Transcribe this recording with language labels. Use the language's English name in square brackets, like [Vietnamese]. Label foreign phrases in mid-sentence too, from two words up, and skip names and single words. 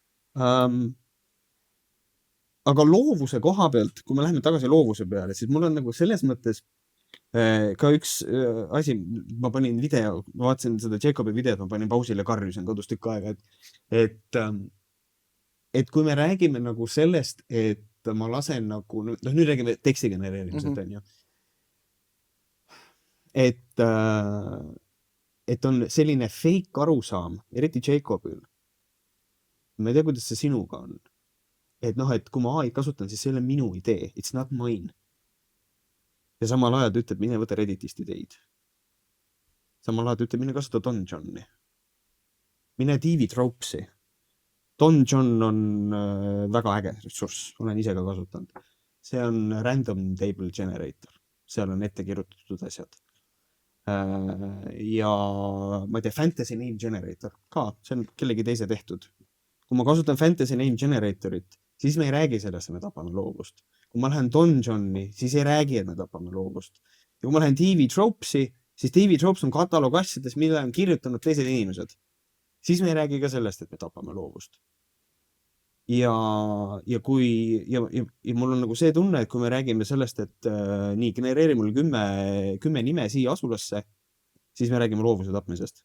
[Estonian] Aga loovuse koha pealt, kui me läheme tagasi loovuse peale, siis mul on nagu selles mõttes ka üks asi, ma panin video, ma vaatasin seda Jacobi videot, ma panin pausile, karjusin kodus tükk aega, et kui me räägime nagu sellest, et ma lasen nagu, nüüd räägime teksti genereerimisest, on ju. Et on selline fake arusaam, eriti Jacobil. Ma ei tea, kuidas see sinuga on. Et noh, et kui ma AI kasutan, siis see ei ole minu idee. [English] It's not mine. [Estonian] Ja samal ajal ütleb, mine võta Redditist ideid. Samal ajal ütleb, mine kasuta Don Johni. Mine TV Tropesi. Don John on väga äge ressurss, olen ise ka kasutanud. See on [English] random table generator. [Estonian] Seal on ette kirjutatud asjad. Ja ma ei tea, [English] fantasy name generator [Estonian] ka, see on kellegi teise tehtud. Kui ma kasutan [English] fantasy name generatorit, [Estonian] siis me ei räägi sellest, et me tapame loovust. Kui ma lähen Don Johni, siis ei räägi, et me tapame loovust. Ja kui ma lähen TV Tropesi, siis TV Tropes on kataloog asjades, mille on kirjutanud teised inimesed. Siis me ei räägi ka sellest, et me tapame loovust. Ja mul on nagu see tunne, et kui me räägime sellest, et nii, genereeri mul 10 nime siia asulasse, siis me räägime loovuse tapmisest.